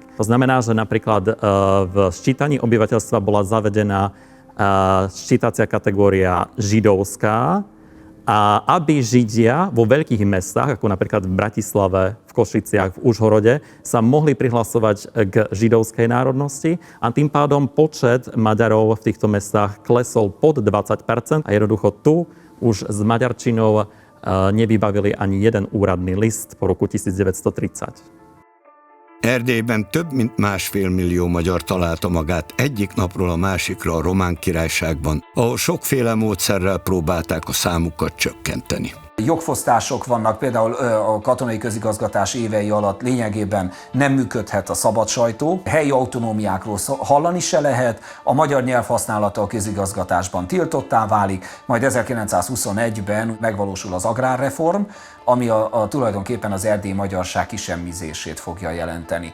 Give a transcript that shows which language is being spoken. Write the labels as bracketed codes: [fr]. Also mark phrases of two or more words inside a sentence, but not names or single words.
[sk] To znamená, že napríklad v ščítaní obyvateľstva bola zavedená ščítacia kategória židovská, a aby Židia vo veľkých mestách, ako napríklad v Bratislave, v Košiciach, v Užhorode, sa mohli prihlasovať k židovskej národnosti a tým pádom počet Maďarov v týchto mestách klesol pod 20% a jednoducho tu už s maďarčinou nevybavili ani jeden úradný list po roku 1930. [hu] Erdélyben több mint 1,5 millió magyar találta magát egyik napról a másikra a Román Királyságban, ahol sokféle módszerrel próbálták a számukat csökkenteni. Jogfosztások vannak, például a katonai közigazgatás évei alatt lényegében nem működhet a szabad sajtó, helyi autonómiákról hallani se lehet, a magyar nyelv használata a közigazgatásban tiltottá válik, majd 1921-ben megvalósul az agrárreform, ami tulajdonképpen az erdélyi magyarság kisemmizését fogja jelenteni.